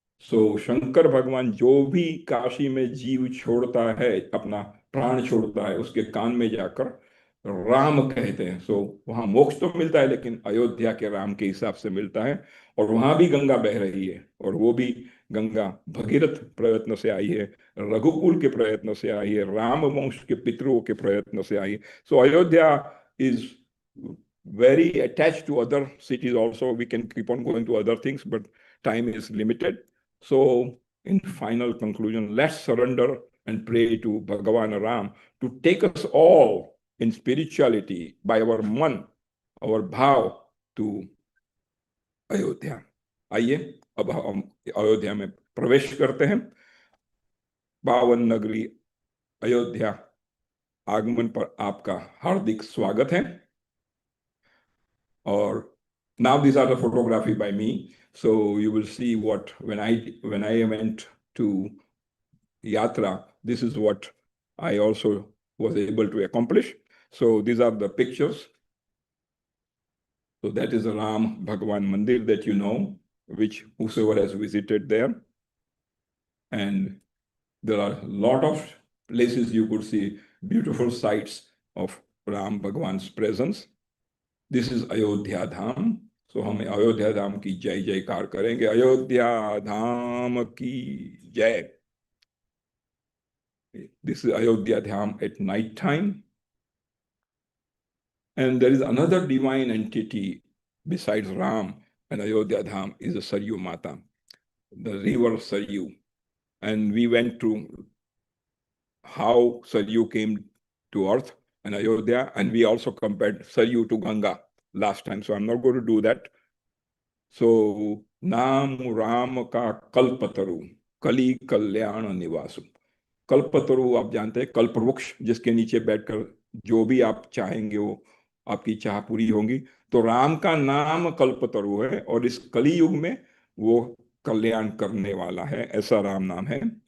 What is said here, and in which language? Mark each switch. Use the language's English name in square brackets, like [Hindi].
[Hindi] सो शंकर भगवान जो भी काशी में जीव छोड़ता है, अपना प्राण छोड़ता है, उसके कान में जाकर राम कहते हैं। सो वहां मोक्ष तो मिलता है, लेकिन अयोध्या के राम के हिसाब से मिलता है। और वहां भी गंगा बह रही है, और वो भी गंगा भगीरथ प्रयत्न से आई है, रघुकुल के प्रयत्न से आई है, राम वंश के पितरों के प्रयत्न से आई है। [English] So Ayodhya is very attached to other cities also. We can keep on going to other things, but time is limited. So in final conclusion, let's surrender and pray to Bhagavan Ram to take us all in spirituality by our man, our bhav to Ayodhya. [Hindi] आइए अब हम अयोध्या में प्रवेश करते हैं। पावन नगरी अयोध्या आगमन पर आपका हार्दिक स्वागत है। [English] Or now these are the photography by me, so you will see what when I went to Yatra, this is what I also was able to accomplish. So these are the pictures. So that is the Ram Bhagwan Mandir that you know, which whosoever has visited there. And there are a lot of places you could see beautiful sights of Ram Bhagwan's presence. This is Ayodhya Dham. [Hindi] सो हम अयोध्या धाम की जय जयकार करेंगे। अयोध्या धाम की जय। [English] This is Ayodhya Dham at night time. And there is another divine entity besides Ram and Ayodhya Dham is the Saryu Mata, the river Saryu. And we went to how Saryu came to earth and Ayodhya, and we also compared Saryu to Ganga last time. So I'm not going to do that. [Hindi] सो नाम राम का कल्पतरु, कली कल्याण निवासु। कल्पतरु आप जानते हैं, कल्प वृक्ष जिसके नीचे बैठकर जो भी आप चाहेंगे वो आपकी चाह पूरी होगी। तो राम का नाम कल्पतरु है और इस कली युग में वो कल्याण करने वाला है, ऐसा राम नाम है।